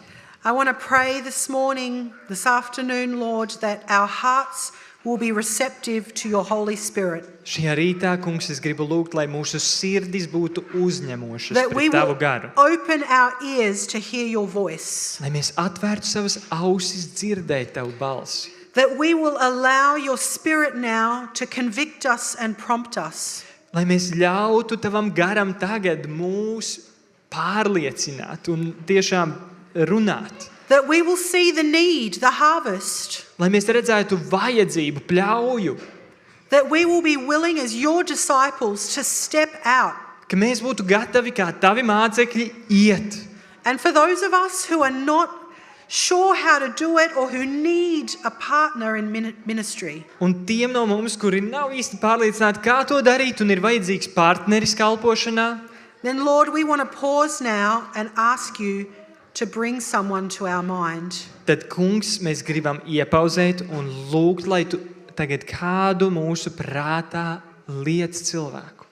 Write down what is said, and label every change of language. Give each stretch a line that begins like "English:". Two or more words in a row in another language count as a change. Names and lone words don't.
English: I want to pray this morning, this afternoon, Lord, that our hearts will be receptive to your Holy Spirit.
Latvian: Šajā rītā, kungs, es gribu lūgt, lai mūsu sirdis būtu uzņemošas
English: That we
Latvian: pret Tavu
English: will
Latvian: garu.
English: open our ears to hear your voice.
Latvian: Lai mēs atvērtu savas ausis dzirdēt Tavu balsi.
English: That we will allow your Spirit now to convict us and prompt us.
Latvian: Lai mēs ļautu Tavam garam tagad mūs pārliecināt un tiešām runāt.
English: That we will see the need, the harvest.
Latvian: Lai mēs redzētu vajadzību, pļauju,
English: That we will be willing as your disciples to step out.
Latvian: ka mēs būtu gatavi kā Tavi mācekļi iet.
English: And for those of us who are not sure how to do it or who need a partner in ministry,
Latvian: Un tiem no mums, kuri nav īsti pārliecināti, kā to darīt, un ir vajadzīgs partneris kalpošanā,
English: then Lord, we want to pause now and ask you to bring someone to our mind.
Latvian: tad, kungs, mēs gribam iepauzēt un lūgt, lai Tu tagad kādu mūsu prātā liec cilvēku.